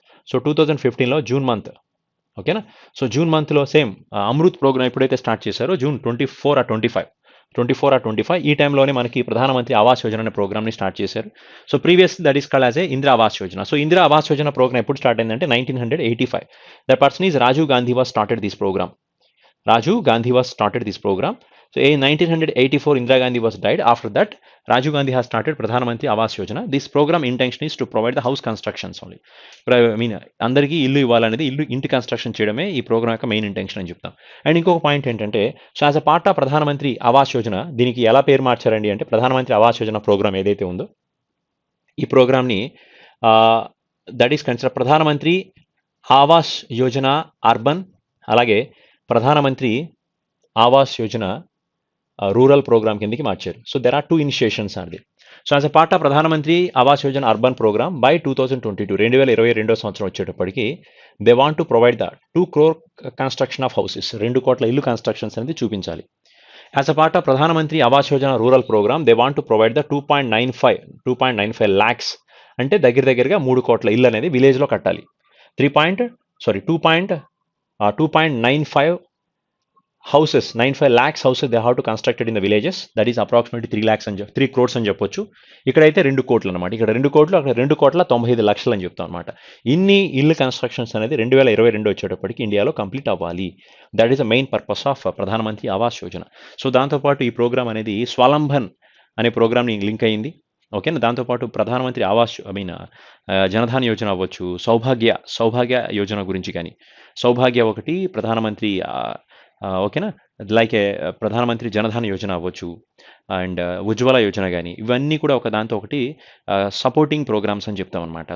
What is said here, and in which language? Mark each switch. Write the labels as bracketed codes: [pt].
[te] So 2015లో June month. ఓకేనా, so June మంత్లో same Amrit programme ఎప్పుడైతే స్టార్ట్ చేశారో జూన్ 24 or 25 ఈ టైంలోనే మనకి ప్రధానమంత్రి ఆవాస్ యోజన అనే ప్రోగ్రామ్ని స్టార్ట్ చేశారు. So previous that is called as ఏ Indira Awas Yojana. So Indira Awas Yojana programme ఎప్పుడు స్టార్ట్ అయిందంటే 1985. [en] The person is Rajiv Gandhi was started this program. Rajiv Gandhi was started this program. So in 1984, Indira Gandhi was died. After that, Rajiv Gandhi has started Pradhan Mantri Awas Yojana. This program intention is to provide the house constructions only. [te] I mean, అందరికీ ఇల్లు ఇవ్వాలనేది, ఇంటి construction చేయడమే ఈ programme యొక్క main intention అని చెప్తాం. And ఇంకొక పాయింట్ ఏంటంటే, so as a part of ప్రధానమంత్రి ఆవాస్ యోజన దీనికి ఎలా పేరు మార్చారండి అంటే, ప్రధానమంత్రి ఆవాస్ యోజన ప్రోగ్రామ్ ఏదైతే ఉందో ఈ ప్రోగ్రామ్ని దట్ ఈస్ కన్సిడర్ ప్రధానమంత్రి ఆవాస్ యోజన అర్బన్, అలాగే ప్రధానమంత్రి ఆవాస్ యోజన రూరల్ ప్రోగ్రామ్ కిందకి మార్చారు. So there are 2 initiations are the. So as a part of ప్రధానమంత్రి Awas Yojana urban programme by 2022 సంవత్సరం వచ్చేటప్పటికి they want to provide the 2 crore construction of houses, 2 కోట్ల ఇల్లు కన్స్ట్రక్షన్స్ అనేది చూపించాలి. యాజ్ అ పార్ట్ ఆఫ్ ప్రధానమంత్రి Awas Yojana rural programme they want to provide the 2.95 lakhs, అంటే దగ్గరగా 3 కోట్ల ఇల్లు అనేది విలేజ్లో కట్టాలి. [en] 2.95 houses, 95 lakhs houses they have to constructed in the villages. That is approximately 3 crores అని చెప్పొచ్చు. [te] ఇక్కడైతే 2 కోట్లు అనమాట. ఇక్కడ 2 కోట్లు, అక్కడ 2.95 లక్షలు అని చెప్తాం అనమాట. ఇన్ని ఇల్లు కన్స్ట్రక్షన్స్ అనేది 2022 వచ్చేటప్పటికి ఇండియాలో కంప్లీట్ అవ్వాలి. That is the main purpose of ప్రధానమంత్రి ఆవాస్ యోజన. సో దాంతోపాటు ఈ ప్రోగ్రామ్ అనేది స్వలంబన్ అనే ప్రోగ్రామ్ని లింక్ అయింది. ఓకేనా, దాంతోపాటు ప్రధానమంత్రి ఆవాస్ జనధన్ యోజన అవ్వచ్చు, సౌభాగ్య యోజన గురించి కానీ, సౌభాగ్య ఒకటి, ప్రధానమంత్రి ఓకేనా, లైక్ ప్రధానమంత్రి జనధన్ యోజన అవ్వచ్చు, అండ్ ఉజ్వల యోజన కానీ, ఇవన్నీ కూడా ఒక దాంతో ఒకటి సపోర్టింగ్ ప్రోగ్రామ్స్ అని చెప్తాం అనమాట.